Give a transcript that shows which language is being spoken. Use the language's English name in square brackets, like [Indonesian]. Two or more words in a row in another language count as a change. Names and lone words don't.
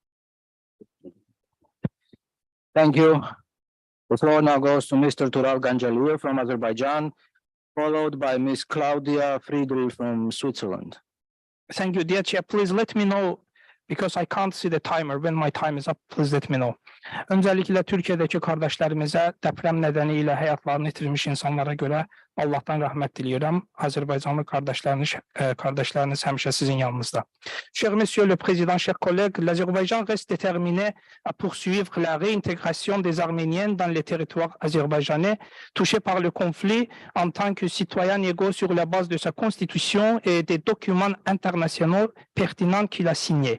[English] Thank you. The floor now goes to Mr. Tural Ganjalier from Azerbaijan, followed by Ms. Claudia Friedl from Switzerland. Thank you, dear Chair. Please let me know, because I can't see the timer. When my time is up, please let me know. [Turkish] Öncelikle Türkiye'deki kardeşlerimize deprem nedeniyle hayatlarını yitirmiş insanlara göre Allah'tan rahmet diliyorum. Azerbaycanlı kardeşleriniz hemşe sizin yanınızda. [French] Cher Monsieur le Président, chers collègues, l'Azerbaïdjan reste déterminé à poursuivre la réintégration des Arméniens dans les territoires azerbaïdjanais touchés par le conflit en tant que citoyens égaux sur la base de sa constitution et des documents internationaux pertinents qu'il a signés.